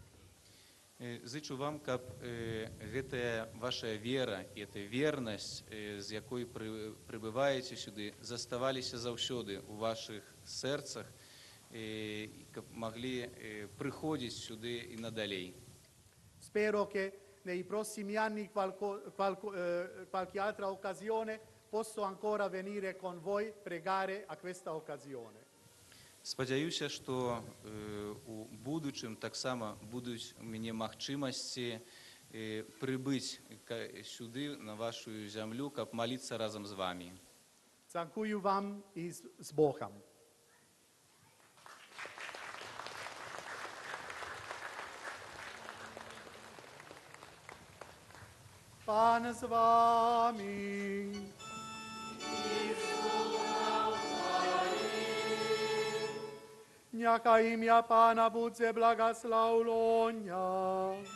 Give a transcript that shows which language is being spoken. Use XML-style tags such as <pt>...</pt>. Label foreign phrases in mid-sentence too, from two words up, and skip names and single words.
<be>Зычу вам, каб гэтая ваша вера і эта вернасць, з якой прыбываеце сюды, заставаліся заўсёды ў вашых сэрцах, каб маглі прыходзіць сюды і надалей.</be> <it>Spero che nei prossimi anni qualche altra occasione posso ancora venire con voi pregare a questa occasione.</it> <be>Спадзяюся, што у будучым таксама будуць у мяне магчымасці прыбыць сюды, на вашу зямлю, каб маліцца разам з вамі. Дзякую вам і з Богом.</be> <pl>Pan z wami. Niech imię Pana będzie błogosławione.</pl>